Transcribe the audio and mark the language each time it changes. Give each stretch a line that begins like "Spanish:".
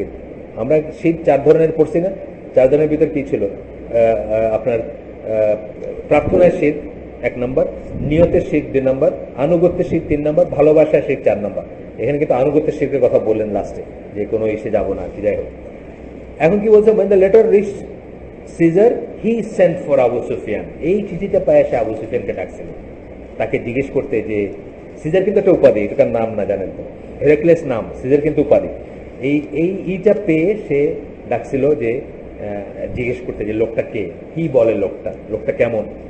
Bangla: কিন্তু আমরা শিরক 4 ধরনের পড়ছি না, 4 ধরনের ভিতর কি ছিল, আপনার প্রার্থনার শিরক 1 নম্বর, নিয়তের শিরক 2 নম্বর, আনুগত্যের শিরক 3 নম্বর, ভালোবাসার শিরক 4 নম্বর। এখানে কিন্তু আনুগত্যের শিরকের কথা বললেন লাস্টে, যে কোনো ইসে যাবো না, কি যাই হোক। এখন কি বলছে,
English: when the letter reached Caesar, he sent for Abu Sufyan.
Bangla: এই চিঠিটা পায় সে আবু সুফিয়ানকে ডাকছিল, তাকে জিজ্ঞেস করতে যে, সিজার কিন্তু একটা উপাধি, এটার নাম না, জানেন তো, হেরাক্লেস নাম, সিজার কিন্তু উপাধি। এইটা পেয়ে সে ডাকছিল যে জিজ্ঞেস করতে যে লোকটা কে, কি বলে লোকটা কেমন।